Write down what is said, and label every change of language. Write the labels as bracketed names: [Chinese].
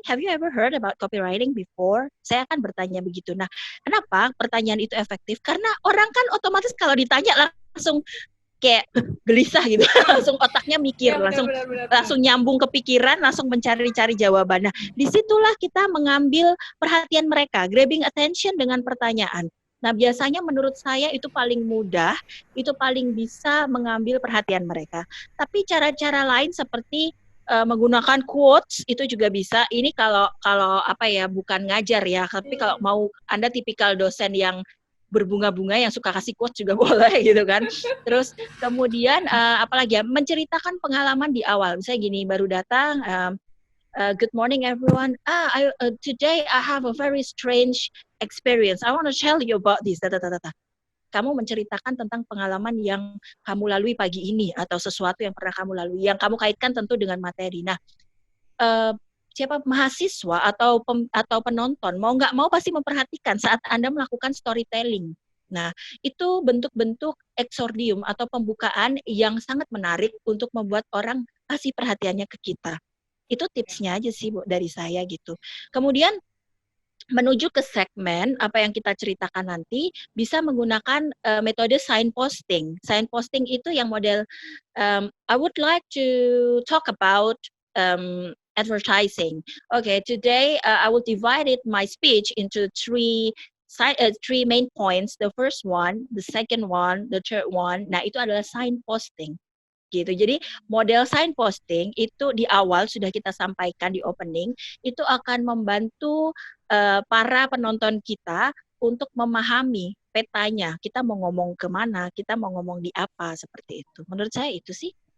[English] Have you ever heard about copywriting before? [Indonesian] Saya akan bertanya begitu. Nah, kenapa pertanyaan itu efektif? Karena orang kan otomatis kalau ditanya langsung kayak gelisah gitu, langsung otaknya mikir, Ya, benar, langsung benar, benar, langsung nyambung ke pikiran, langsung mencari-cari jawaban. Nah, disitulah kita mengambil perhatian mereka, [English] grabbing attention [Indonesian] dengan pertanyaan. Nah, biasanya menurut saya itu paling mudah, itu paling bisa mengambil perhatian mereka. Tapi cara-cara lain seperti menggunakan quotes itu juga bisa. Ini kalau kalau apa ya, bukan ngajar ya, tapi kalau mau Anda tipikal dosen yang berbunga-bunga yang suka kasih quotes juga boleh gitu kan. Terus kemudian apalagi ya, menceritakan pengalaman di awal. Misalnya gini, baru datang, [English] good morning everyone. Today I have a very strange experience. I want to tell you about this. [Indonesian] Kamu menceritakan tentang pengalaman yang kamu lalui pagi ini atau sesuatu yang pernah kamu lalui, yang kamu kaitkan tentu dengan materi. Nah, siapa mahasiswa atau penonton mau nggak mau pasti memperhatikan saat Anda melakukan storytelling. Nah, itu bentuk-bentuk exordium atau pembukaan yang sangat menarik untuk membuat orang kasih perhatiannya ke kita. Itu tipsnya aja sih Bu dari saya gitu. Kemudian menuju ke segmen apa yang kita ceritakan nanti bisa menggunakan metode signposting. Signposting itu yang model [English] I would like to talk about advertising. Okay, today I will divide it my speech into three main points. The first one, the second one, the third one. [Indonesian] Nah, itu adalah signposting gitu. Jadi model signposting itu di awal sudah kita sampaikan di opening, itu akan membantu para penonton kita untuk memahami petanya. Kita mau ngomong kemana, kita mau ngomong di apa, seperti itu. Menurut saya itu sih.